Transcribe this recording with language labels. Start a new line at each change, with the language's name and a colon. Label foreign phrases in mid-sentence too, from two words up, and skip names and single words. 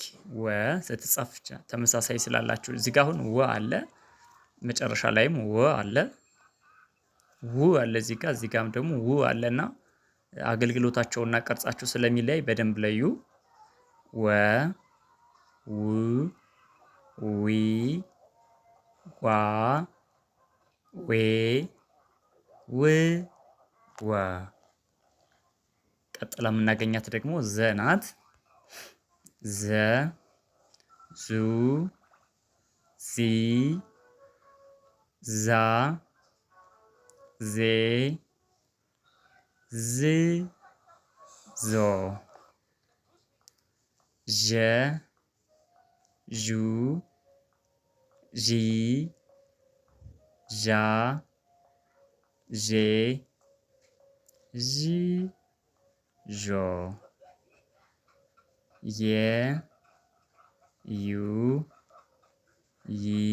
Amharic: ወ ስትጻፍ ተመሳሳይ ስላላችሁ እዚህ ጋር አሁን ወ አለ፣ መጨረሻ ላይም ወ አለ፣ ው አለ እዚህ ጋርም ደግሞ ው አለና አገልግሎታቸውና ቅርጻቸው ስለሚለያይ በደንብ ለዩ። ወ ው ዊ ዋ ዌ ው ወ። ቀጥላ የምናገኛት ደግሞ ዘ ናት። ዘ ዙ ዚ ዛ ዜ ዝ ዞ ዠ ዡ ዢ ዣ ዤ ዥ ዦ የ ዩ ይ